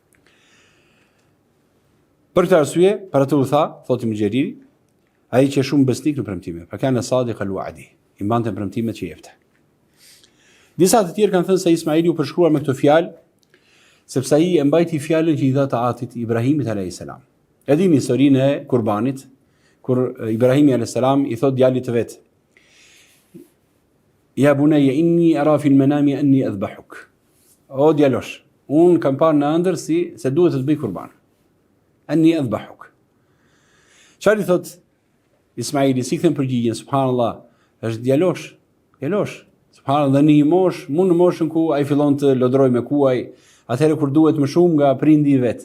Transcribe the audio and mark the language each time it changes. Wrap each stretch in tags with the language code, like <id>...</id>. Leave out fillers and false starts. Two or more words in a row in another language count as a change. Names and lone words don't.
<sq>Për këtë arsye, para të u tha, thotë Ibn Jariri, ai që është shumë besnik në premtime, pra kanë</sq> <ar>صادق الوعد,</ar> <sq>i mbante premtimet që jepte. Disa të tjerë kanë thënë se Ismaili u përshkruar me këtë fjalë, sepse ai e mbajti fjalën që i dha Taatit Ibrahimit</sq> <ar>عليه السلام.</ar> <sq>E dini historinë e kurbanit, kur Ibrahimi</sq> <ar>عليه السلام</ar> <sq>i thot djalit të vet:</sq> <ar>"يا بني إني أرى في المنام أني أذبحك."</ar> <sq>O djalosh, unë kam parë në ëndër se duhet të bëj kurban.</sq> <ar>أني أذبحك.</ar> <sq>Çfarë i thot Ismaili, si kthen përgjigjen, subhanallahu, është djalosh. Subhanallahu, dhe në një moshë, mund në moshën ku ai fillon të lodroj me kuaj, atëherë kur duhet më shumë nga prindi i vet.</sq>